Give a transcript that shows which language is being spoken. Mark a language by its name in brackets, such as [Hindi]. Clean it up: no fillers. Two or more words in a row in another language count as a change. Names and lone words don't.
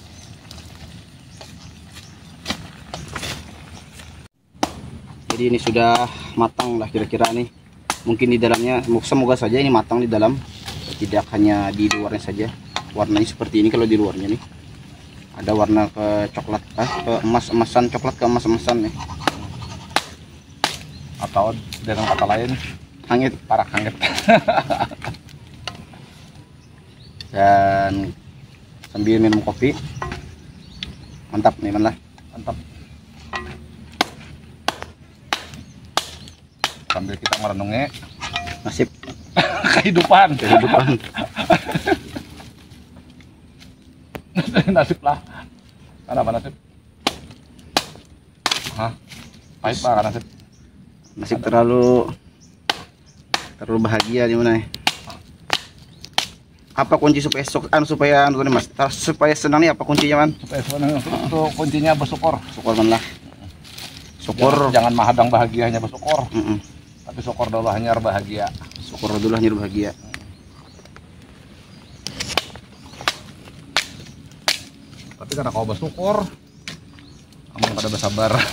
[Indonesian] Jadi ini sudah matang lah kira-kira nih. Mungkin di dalamnya, semoga saja ini matang di dalam, tidak hanya di luarnya saja. Warnanya seperti ini kalau di luarnya nih. Ada warna ke coklat, ke emas-emasan, coklat ke emas-emasan nih. Atau dengan kata lain, [Banjar] Hangit, parak hangit. [Indonesian] Dan sambil minum kopi. Mantap nih lah. Mantap. Sambil kita merenungi Nasib kehidupan. Nasib lah. Kenapa nasib? Hah? Pahit pak nasib. Nasib terlalu bahagia di mana? Apa kunci supaya Mas? Supaya senang nih apa kuncinya man? Supaya senang itu kuncinya bersyukur. Syukur man lah. Syukur. Jangan menghadang bahagianya bersyukur. Tapi syukur dulu hanya bahagia. Syukur dulu hanya bahagia. Tapi karena kau bersyukur, kamu pada bersabar.